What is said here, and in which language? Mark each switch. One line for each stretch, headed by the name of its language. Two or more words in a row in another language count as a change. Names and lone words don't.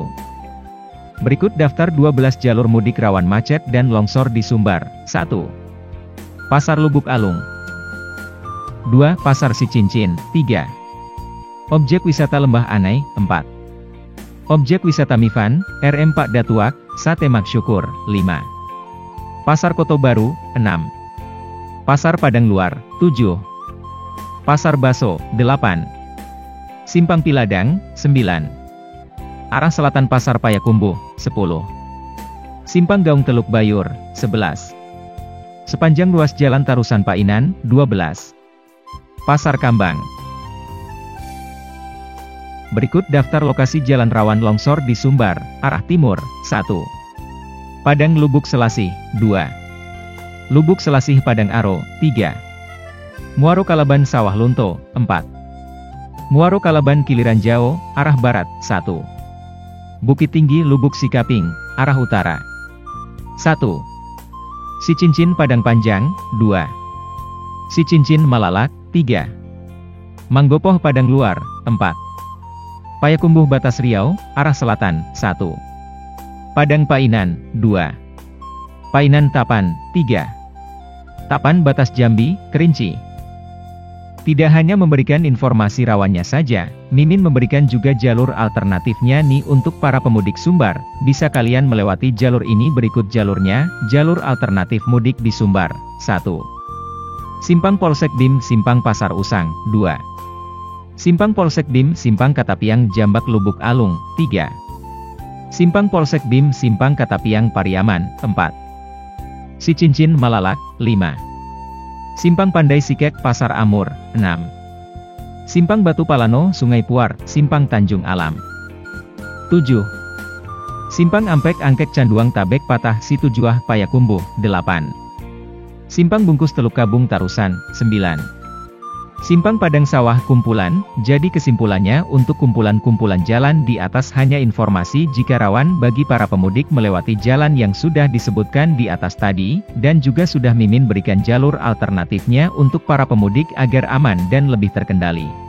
Indonesian: Berikut daftar 12 jalur mudik rawan macet dan longsor di Sumbar. 1. Pasar Lubuk Alung. 2. Pasar Sicincin. 3. Objek wisata Lembah Anai. 4. Objek wisata Mifan, RM Pak Datuak, Sate Maksyukur. 5. Pasar Koto Baru. 6. Pasar Padang Luar. 7. Pasar Baso. 8. Simpang Piladang. 9. Arah Selatan Pasar Payakumbuh. 10. Simpang Gaung Teluk Bayur. 11. Sepanjang ruas Jalan Tarusan Painan. 12. Pasar Kambang. Berikut daftar lokasi jalan rawan longsor di Sumbar, arah timur. 1. Padang Lubuk Selasih. 2. Lubuk Selasih Padang Aro. 3. Muaro Kalaban Sawah Lunto. 4. Muaro Kalaban Kiliran Jao, arah barat. 1. Bukit Tinggi Lubuk Sikaping, arah utara. 1. Sicincin Padang Panjang. 2. Sicincin Malalak. 3. Manggopoh Padang Luar. 4. Payakumbuh Batas Riau, arah selatan. 1. Padang Painan. 2. Painan Tapan. 3. Tapan Batas Jambi, Kerinci. Tidak hanya memberikan informasi rawannya saja, Mimin memberikan juga jalur alternatifnya nih untuk para pemudik Sumbar. Bisa kalian melewati jalur ini, berikut jalurnya. Jalur alternatif mudik di Sumbar. 1. Simpang Polsek Bim Simpang Pasar Usang. 2. Simpang Polsek Bim Simpang Katapiang Jambak Lubuk Alung. 3. Simpang Polsek Bim Simpang Katapiang Pariaman. 4. Sicincin Malalak. 5. Simpang Pandai Sikek Pasar Amur. 6. Simpang Batu Palano Sungai Puar Simpang Tanjung Alam. 7. Simpang Ampek Angkek Canduang Tabek Patah Situjuah Payakumbuh. 8. Simpang Bungkus Teluk Kabung Tarusan. 9. Simpang Padang Sawah Kumpulan. Jadi kesimpulannya, untuk kumpulan-kumpulan jalan di atas hanya informasi jika rawan bagi para pemudik melewati jalan yang sudah disebutkan di atas tadi, dan juga sudah Mimin berikan jalur alternatifnya untuk para pemudik agar aman dan lebih terkendali.